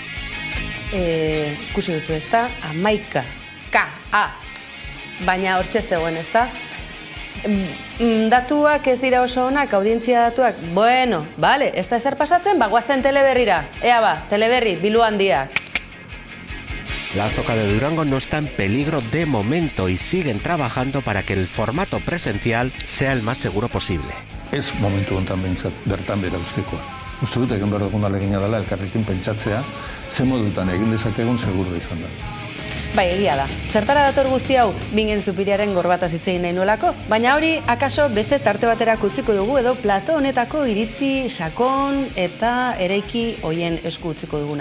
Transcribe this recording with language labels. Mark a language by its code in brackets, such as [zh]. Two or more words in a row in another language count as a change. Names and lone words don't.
[eu] Ikusi duzu ezta, Hamaika, K-A, baina hortxe zegoen ezta. Datuak ez dira oso onak, audientzia datuak, bueno, bale, ez da ezer pasatzen, guazen Teleberrira. Ea ba, Teleberri, bilu handia. [es] La Azoka de Durango no está en peligro de momento y siguen trabajando para que el formato presencial sea el más seguro posible. [eu] Ez momentu honetan behintzat bertan bera ustekoa. Uste dut egin behar dugun alegina dela elkarrekin pentsatzea, ze modutan egin dezakegun seguru izan da. Bai, egia da. Zertara dator guzti hau, Bingen Zupiriaren gorbataz hitz egin nahi nuelako, baina hori akaso beste tarte baterak utziko dugu edo plato honetako iritzi sakon eta eraiki hoien esku utziko duguna.